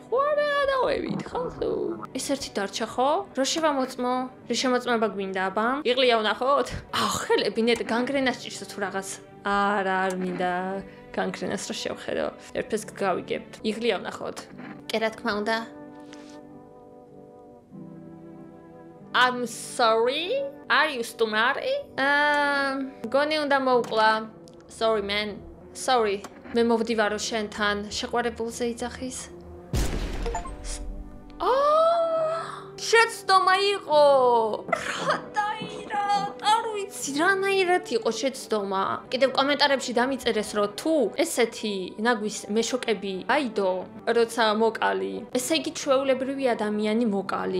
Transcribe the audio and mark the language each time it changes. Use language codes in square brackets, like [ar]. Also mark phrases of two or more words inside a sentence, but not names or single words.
[ka] ხო არა დავევით ხალხო. ეს ერთი დარჩა ხო? რო შევამოწმო? რო შემოწმება გვინდა აბა? იღლია ვნახოთ? ხელები ნეტ განგრენას ჭირს თუ რაღაც. არა არ მინდა განგრენას რო შევხედო. ერთფერს გავიგებთ. იღლია ვნახოთ. კი რა თქმა უნდა. [en] I'm sorry. Are you [ka] სტუმარი? გონი უნდა მოვკლა. [en] Sorry man. Sorry. [ka] მე მოვდივარო შენთან. შეყვარებულზე იძახის. შეცდომა იყო. არ ვიცი რანაირად იყო შეცდომა. კიდევ კომენტარებში დამიწერეს რომ თუ ესეთი ნაგვის მეშოკები აიდო, როცა მოკალი, ესე იგი ჩვეულებრივი ადამიანი მოკალი.